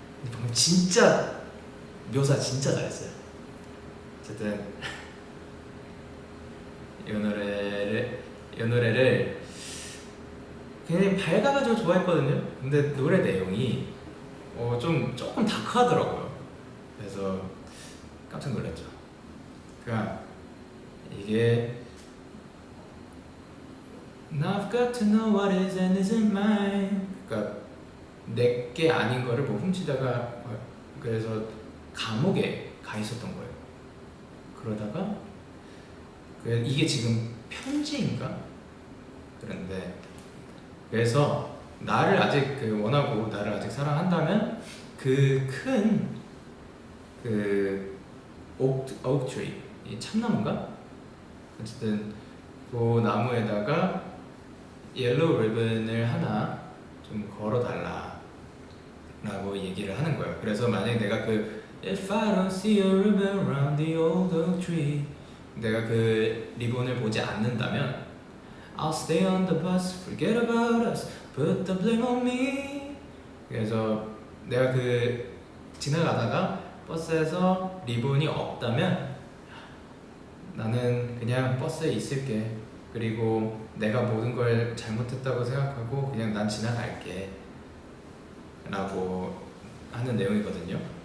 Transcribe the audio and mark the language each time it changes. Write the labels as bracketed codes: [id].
[ko] 방금 진짜 묘사 진짜 잘했어요. 어쨌든 이 노래를 굉장히 밝아가지고 좋아했거든요. 근데 노래 내용이 조금 다크하더라고요. 그래서 깜짝 놀랐죠. 그러니까 이게 [en] Now I've got to know what is and isn't mine. [ko] 그러니까 내게 아닌 거를 뭐 훔치다가 그래서 감옥에 가 있었던 거예요. 그러다가 이게 지금 편지인가? 그런데 그래서 나를 아직 원하고 나를 아직 사랑한다면 그 큰 오크트리 이 참나무인가? 어쨌든 그 나무에다가 옐로우 리본을 하나 좀 걸어달라 라고 얘기를 하는 거예요. 그래서 만약에 내가 [en] If I don't see a ribbon round the old oak tree [ko] 내가 그 리본을 보지 않는다면 [en] I'll stay on the bus, forget about us, put the blame on me. [ko] 그래서 내가 그 지나가다가 버스에서 리본이 없다면 나는 그냥 버스에 있을게. 그리고 내가 모든 걸 잘못했다고 생각하고 그냥 난 지나갈게 라고 하는 내용이거든요.